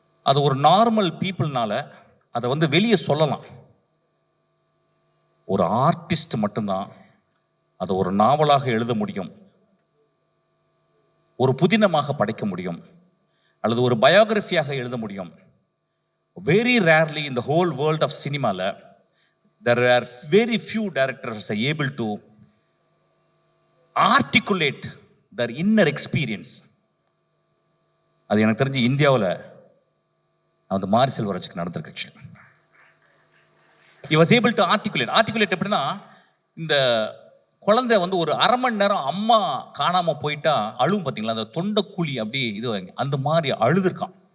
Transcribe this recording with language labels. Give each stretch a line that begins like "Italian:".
Tamil: அது ஒரு நார்மல் பீப்புள்னால அதை வந்து வெளியே சொல்லலாம். ஒரு ஆர்டிஸ்ட் மட்டும்தான் அதை ஒரு நாவலாக எழுத முடியும், ஒரு புதினமாக படைக்க முடியும், அல்லது ஒரு பயோகிராஃபியாக எழுத முடியும்.
English: Very rarely in the whole world of cinema there are very few directors are able to articulate their inner experience.
Tamil: அது எனக்கு தெரிஞ்சு இந்தியாவில் அந்த மாரி செல்வராஜுக்கு நடந்திருக்கு. Actually
English: he was able to articulate
Tamil: எப்படின்னா, இந்த குழந்தை வந்து ஒரு அரை மணி நேரம் அம்மா காணாம போயிட்டா அழுவும் பார்த்தீங்களா, அந்த தொண்டைக்குழி அப்படி இது அந்த மாதிரி அழுதுருக்கான்.